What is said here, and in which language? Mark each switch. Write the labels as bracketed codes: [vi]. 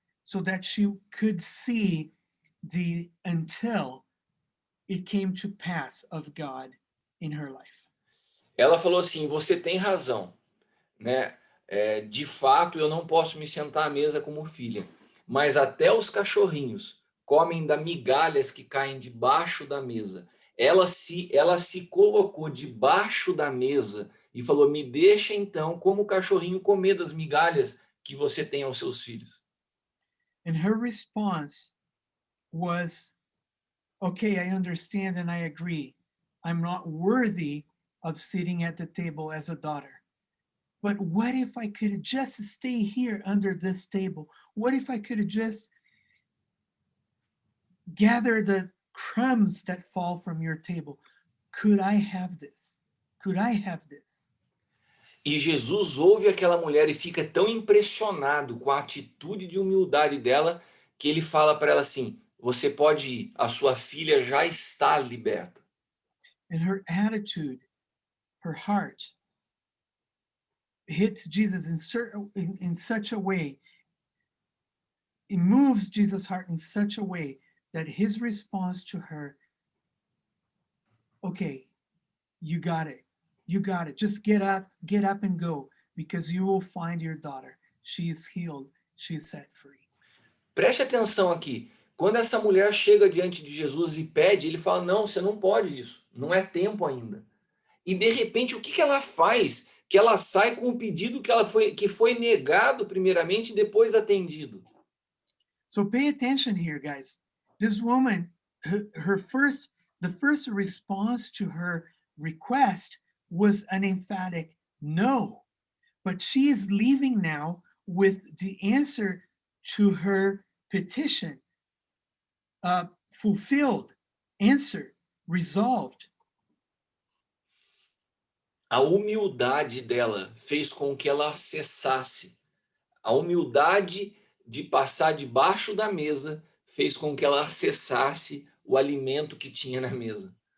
[en] so that she could see the until it came to pass of God in her life. [pt] Ela falou assim: você tem razão, né? De fato, eu não posso me sentar à mesa como filha, mas até os cachorrinhos comem da migalhas que caem debaixo da mesa. Ela se colocou debaixo da mesa e falou: me deixa então, como o cachorrinho, comer das migalhas que você tem aos seus filhos. [en] And her response was, okay, I understand and I agree. I'm not worthy of sitting at the table as a daughter. But what if I could just stay here under this table? What if I could just gather the crumbs that fall from your table? Could I have this? Could I have this? [pt] E Jesus ouve aquela mulher e fica tão impressionado com a atitude de humildade dela, que ele fala para ela assim: você pode ir, a sua filha já está liberta. [en] And her attitude, her heart, hits Jesus in such a way, it moves Jesus' heart in such a way that his response to her, okay, you got it. You got it. Just get up and go, because you will find your daughter. She is healed. She is set free. [pt] Preste atenção aqui. Quando essa mulher chega diante de Jesus e pede, ele fala: não, você não pode isso, não é tempo ainda. E de repente, o que que ela faz? Que ela sai com um pedido que foi negado primeiramente e depois atendido. [en] So pay attention here, guys. This woman, the first response to her request was an emphatic no. But she is leaving now with the answer to her petition, fulfilled, answered, resolved. [pt] A humildade dela fez com que ela acessasse. A humildade de passar debaixo da mesa fez com que ela acessasse o alimento que tinha na mesa.